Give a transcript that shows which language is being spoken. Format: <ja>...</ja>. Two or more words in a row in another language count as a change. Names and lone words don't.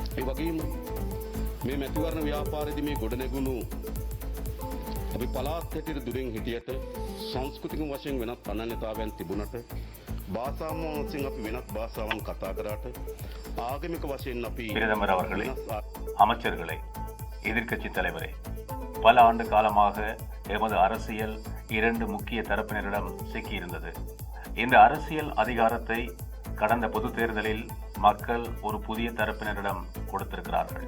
<si>වගේම මේ මැතිවරණ ව්‍යාපාරයේදී මේ ගොඩනැගුණු අපි පළාත් හැටියට දුරින් හිටියට සංස්කෘතික වශයෙන් වෙනත් අනන්‍යතාවයන් තිබුණට භාෂාවන් වශයෙන් අපි වෙනත් භාෂාවන් කතා කරාට ආගමික வசයෙන් අපි</si> <ta>பிரதமர் அவர்களே, அமைச்சர்களே, எதிர்க்கட்சி தலைவரே, பல ஆண்டு காலமாக எமது அரசியல் இரண்டு முக்கிய தரப்பினரிடம் சிக்கியிருந்தது. இந்த அரசியல் அதிகாரத்தை கடந்த பொது தேர்தலில் மக்கள் ஒரு புதிய தரப்பினரிடம் கொடுத்திருக்கிறார்கள்.</ta>